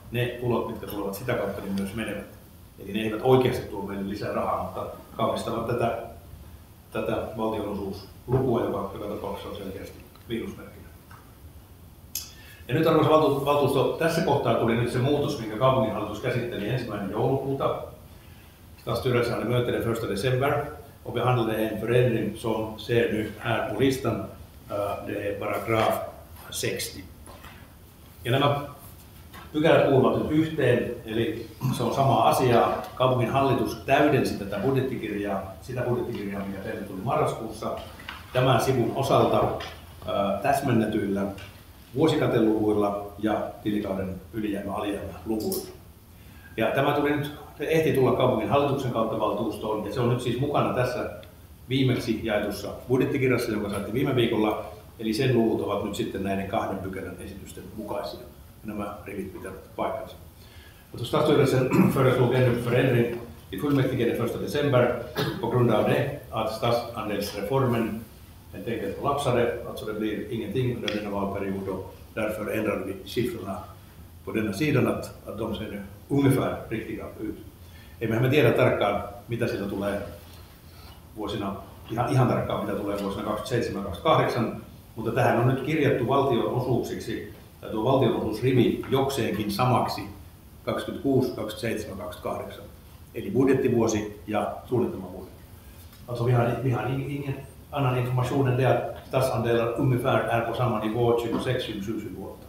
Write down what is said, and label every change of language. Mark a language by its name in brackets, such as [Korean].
[Finnish] Ne tulot, mitkä tulevat sitä kautta, niin myös menevät. Eli ne eivät oikeasti tuo meille lisää rahaa, mutta kaunistavat tätä valtionosuuslukua, joka tapauksessa on selkeästi miinusmerkkinen. Ja nyt arvoisa valtuusto, tässä kohtaa tuli nyt se muutos, minkä kaupunginhallitus käsitteli 1. joulukuuta. [Swedish] Stadsstyrelsen hade möte den 1 december och behandlade en förändring som ser nu här på listan. Det är paragraf 60. [Finnish] Ja nämä pykälät kuuluvat nyt yhteen, eli se on sama asia. Kaupunginhallitus täydensi tätä budjettikirjaa, sitä budjettikirjaa, mikä teille tuli marraskuussa, tämän sivun osalta täsmennetyillä vuosikateluvuilla ja tilikauden ylijäämä-alijäämä-luvuilla. Ja tämä tuli nyt, se ehti tulla kaupunginhallituksen kautta valtuustoon, ja se on nyt siis mukana tässä viimeksi jaetussa budjettikirjassa, joka saatiin viime viikolla. Eli sen luvut ovat nyt sitten näiden 2 pykälän esitysten mukaisia. Nämä rivit pitävät paikkansa. [Swedish] Mutta Stadsstyrelsen föreslog ännu förändring i fullmäktige den 1 december på grund av det att stadsandelsreformen helt enkelt kollapsade, alltså det blir ingenting under denna valperiod och därför ändrade vi siffrorna på denna sidan att de ser nu ungefär riktiga ut. [Finnish] Emmehän me tiedä tarkkaan, mitä siitä tulee vuosina, ihan tarkkaan mitä tulee vuosina 27-28, mutta tähän on nyt kirjattu valtionosuuksiksi, tai tuo valtionosuusrivi jokseenkin samaksi 26, 27, 28, eli budjettivuosi ja suunnitelmavuosi. [Swedish] Alltså vi har ingen annan information än det att statsandelar ungefär är på samma nivå 26-27.